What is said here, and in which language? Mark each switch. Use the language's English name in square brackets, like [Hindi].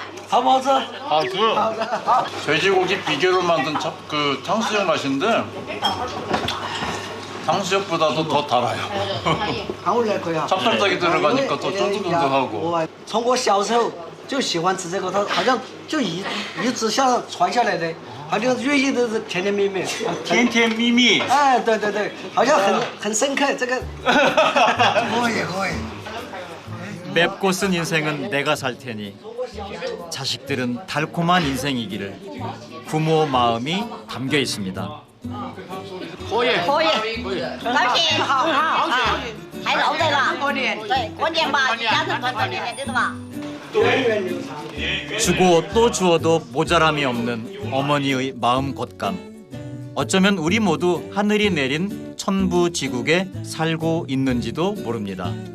[Korean] 밥 먹었어? 돼지고기 비계로 만든 그 탕수육 맛인데 탕수육보다도 더 달아요. 찹쌀떡이 들어가니까 더 쫀득쫀득하고. [Chinese] 从我小时候就喜欢吃这个，它好像就一直像传下来的，好像寓意都是甜甜蜜蜜。甜甜蜜蜜。哎，对对对，好像很深刻这个。可以。 [Korean] 맵고 쓴 인생은 내가 살 테니 자식들은 달콤한 인생이기를 부모 마음이 담겨 있습니다. [Chinese] 可以，高兴，好，还留着了。过年，对，过年吧，家人团团圆圆的是吧？ [Korean] 주고 또 주어도 모자람이 없는 어머니의 마음 곶감. 어쩌면 우리 모두 하늘이 내린 천부지국에 살고 있는지도 모릅니다.